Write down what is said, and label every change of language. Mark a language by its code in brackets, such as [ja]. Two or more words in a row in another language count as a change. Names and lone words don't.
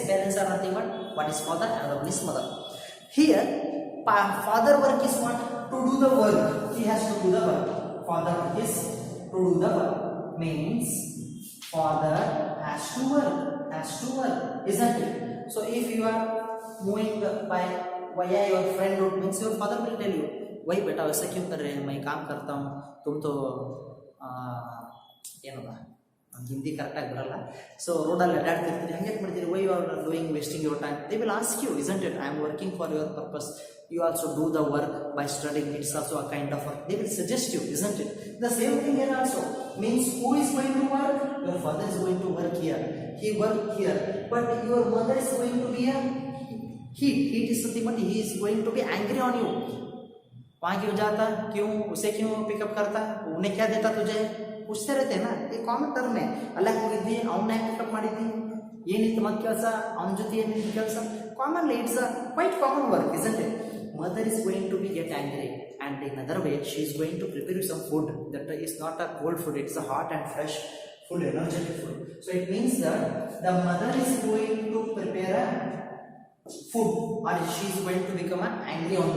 [en] Parents are nothing but one is father and one is mother. Here, father work is what? To do the work. He has to do the work. Father work is to do the work. Means father has to work, isn't it? So if you are moving by via your friend route, means your father will tell you, [hi] वही बेटा वैसा क्यों कर रहे हैं, मैं काम करता हूँ, तुम तो [kn] ಏನಲ್ಲ ಹಿಂದಿ ಕರೆಕ್ಟಾಗಿ ಬರಲ್ಲ. ಸೊ ರೋಡಲ್ಲಿ ಅಡ್ಡಾಡ್ತಿರ್ತೀರಿ, ಹಂಗೆ ಮಾಡ್ತೀರಿ, [en] why you are doing wasting your time. they will ask you, isn't it? I am working for your purpose. You also do the work by studying. It's also a kind of work. They will suggest you, isn't it? The same thing here also. Means who is going to work? Your father is going to work here. He work here. But your mother is going to be a heat. Heat is something, but he is going to be angry on you. [hi] वहाँ क्यों जाता, क्यों उसे क्यों पिकअप करता, उन्हें क्या देता तुझे, पूछते रहते हैं ना. ये [en] common term [hi] है. [kn] ಅಲ್ಲ ಹೋಗಿದ್ವಿ, ಅವನ್ನ ಪಿಕಪ್ ಮಾಡಿದ್ವಿ, ಏನಿತ್ತು ಮತ್ತೆ ಕೆಲಸ, ಅವನ ಜೊತೆ ಏನಿತ್ತು ಕೆಲಸ. [en] commonly it's a quite common work, isn't it? Mother is going to be get angry, and in another way she is going to prepare you some food that is not a cold food, it's a hot and fresh, full energetic food. So it means that the mother is going to prepare a food, or she is going to become angry on you.